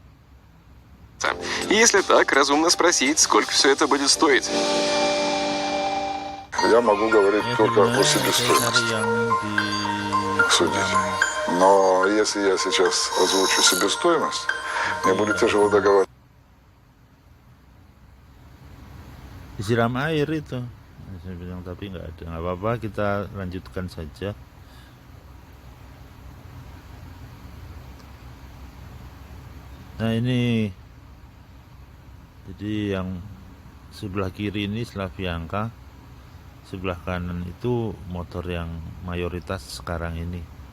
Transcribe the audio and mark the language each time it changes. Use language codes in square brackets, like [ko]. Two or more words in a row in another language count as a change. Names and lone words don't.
[ru] И если так, разумно спросить, сколько все это будет стоить. Я могу говорить только о себестоимости. Судить. Но если я сейчас озвучу себестоимость, мне будет тяжело договариваться. [id] Disiram air itu, saya bilang, tapi nggak apa-apa, kita lanjutkan saja. Nah, ini jadi yang sebelah kiri ini Slavianka, sebelah kanan itu motor yang mayoritas sekarang ini.